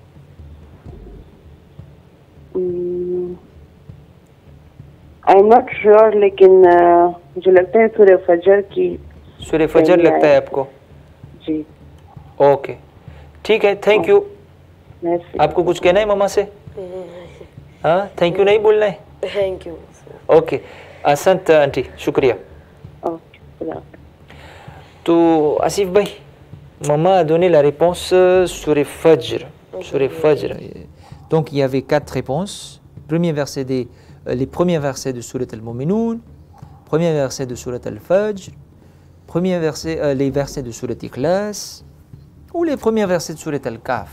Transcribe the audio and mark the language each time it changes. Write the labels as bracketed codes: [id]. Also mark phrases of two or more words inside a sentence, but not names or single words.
[en] I am not sure, [hi] लेकिन मुझे लगता है सूरह फजर की. सूरह फजर लगता है आपको? जी. ओके, ठीक है, [en] thank you. [hi] Merci. आपको कुछ कहना है मम्मा से? हाँ, [en] thank you [hi] नहीं बोलना है? [en] Thank you. [hi] ओके, असंत आंटी, शुक्रिया. ओके, खुदा हाफिज़. तो आसिफ भाई, [fr] maman a donné la réponse sur les Fajr. Sur les Fajr. Donc il y avait 4 réponses. Les premiers versets de Surat al-Mu'minun, premier verset de Surat al-Fajr, les versets de Surat Ikhlas ou les premiers versets de Surat al-Kahf.